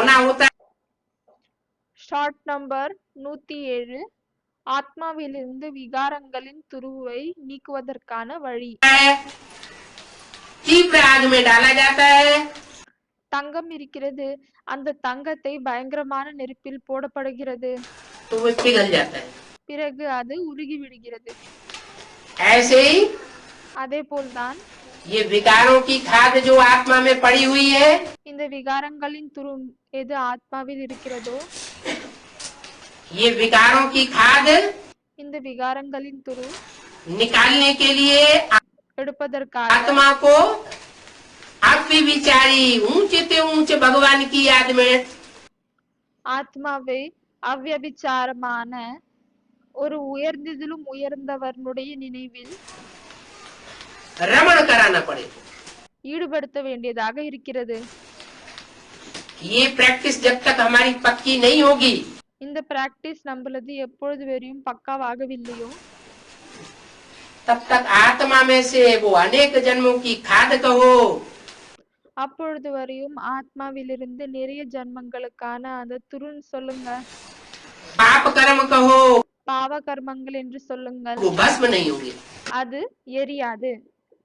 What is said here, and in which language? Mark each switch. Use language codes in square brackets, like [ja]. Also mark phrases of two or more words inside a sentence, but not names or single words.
[hi] होता है? [en] Short number [ta] 107 ஆத்மாவிலிருந்து விகாரங்களின் துருவை நீக்குவதற்கான வழி. [hi] की प्रयाग में डाला जाता है, [ta] தங்கம் இருக்கிறது, அந்த தங்கத்தை பயங்கரமான நெருப்பில் போடப்படுகிறது, [hi] तो वो पिघल जाता है। [ta] பிறகு அது உருகி விடுகிறது. [hi] ऐसे ही [ta] அதே போல்தான் [hi] ये विकारों की खाद जो आत्मा में पड़ी हुई है, [ta] இந்த விகாரங்களின் துரு எது ஆத்மாவில் இருக்கிறதோ, [hi] ये विकारों की खाद [ta] இந்த விகாரங்களின் துரு [hi] निकालने के लिए [ta] எடுப்பதற்காக [hi] आत्मा को अव्यभिचारी ऊंचे से ऊंचे भगवान की याद में [ta] ஆத்மாவை அவ்யபிச்சாரமான ஒரு உயர்ந்ததிலும் உயர்ந்தவனுடைய நினைவில் [hi] रमण कराना पड़ेगा। [ta] ஈடுபடுத்த வேண்டியதாக இருக்கிறது. [hi] ये प्रैक्टिस जब तक हमारी पक्की नहीं होगी, [ta] இந்த பிராக்டிஸ் நம்மளது எப்பொழுது வரையும் பக்காவாகவில்லையோ, [hi] तब तक आत्मा में से वो अनेक जन्मों की खाद कहो, [ta] அப்பொழுது வரையும் ஆத்மாவிலிருந்து நிறைய ஜன்மங்களுக்கான அந்த துருன்னு சொல்லுங்க, [hi] पाप कर्म कहो, [ta] பாவ கர்மங்கள் என்று சொல்லுங்கள், [hi] वो भस्म नहीं होंगे। [ta] அது எரியாது.